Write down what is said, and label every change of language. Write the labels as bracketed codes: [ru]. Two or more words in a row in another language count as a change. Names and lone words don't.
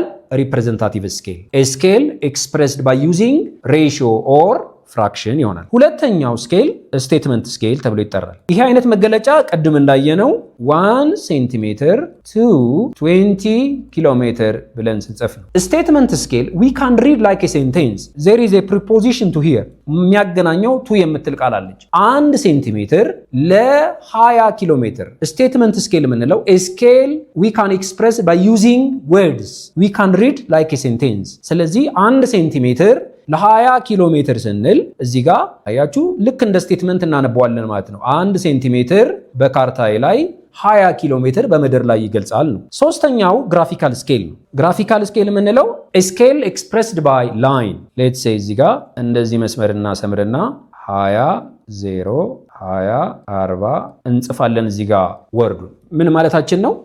[en] representative scale። scale expressed by using ratio or fraction ይሆናል። ሁለተኛው scale statement scale [am] ተብሎ ይጠራል። ይሄ አይነት መገለጫ ቅድም እንዳየነው [en] 1 centimeter to 20 kilometer [am] ብለን ስንጽፍ ነው። [en] statement scale we can read like a sentence there is a preposition to here። [am] የሚያገናኘው to የምትል ቃል አለች። [en] 1 ሴንቲሜትር [am] ለ20 ኪሎ ሜትር። [en] statement scale የምንለው ስኬል we can express by using words we can read like a [am] sentence። ስለዚህ 1 ሴንቲሜትር ለ20 ኪሎ ሜትር ስንል እዚህ ጋር አያችሁ ልክ እንደ ስቴትመንት እናነበዋለን ማለት ነው። 1 ሴንቲሜትር በካርታዬ ላይ 20 ኪሎ ሜትር በምድር ላይ ይገልጻል ነው። ሶስተኛው [en] graphical scale [am] ነው። [en] graphical scale [am] የምንለው [en] scale expressed by line። let's say [am] እዚህ ጋር እንደዚህ መስመርና ሰምርና 20 0 20 40 እንጽፋለን። እዚህ ጋር ወርዱ ምን ማለታችን ነው?